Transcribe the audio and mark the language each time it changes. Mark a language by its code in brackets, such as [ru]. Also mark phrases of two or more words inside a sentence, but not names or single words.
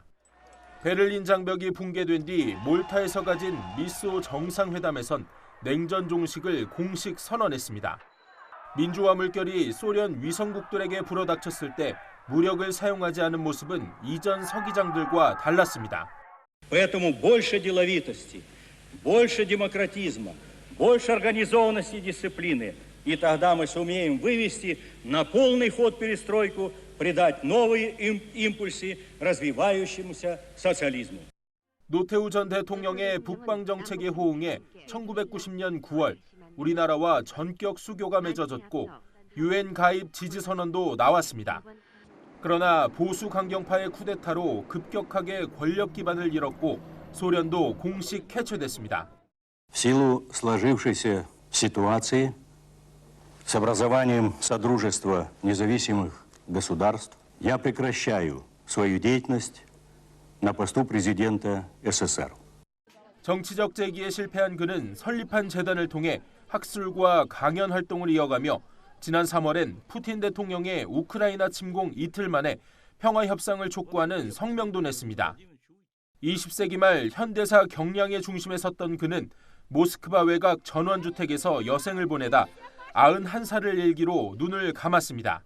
[ko] 베를린 장벽이 붕괴된 뒤 몰타에서 가진 미소 정상회담에선 냉전 종식을 공식 선언했습니다. 민주화 물결이 소련 위성국들에게 불어닥쳤을 때 무력을 사용하지 않은 모습은 이전 서기장들과 달랐습니다. [ru] Поэтому больше деловитости, больше демократизма, больше организованности и дисциплины. И тогда мы сумеем вывести на полный ход перестройку, придать новые импульсы развивающемуся социализму. [ko] 노태우 전 대통령의 북방 정책에 호응해 1990년 9월 우리나라와 전격 수교가 맺어졌고 유엔 가입 지지 선언도 나왔습니다. 그러나 보수 강경파의 쿠데타로 급격하게 권력 기반을 잃었고 소련도 공식 해체됐습니다. [ru] В силу сложившейся ситуации с образованием Содружества независимых государств я прекращаю свою деятельность на посту президента СССР. [ko] 정치적 재기에 실패한 그는 설립한 재단을 통해 학술과 강연 활동을 이어가며 지난 3월엔 푸틴 대통령의 우크라이나 침공 이틀 만에 평화 협상을 촉구하는 성명도 냈습니다. 20세기 말 현대사 경량의 중심에 섰던 그는 모스크바 외곽 전원주택에서 여생을 보내다 91살을 일기로 눈을 감았습니다.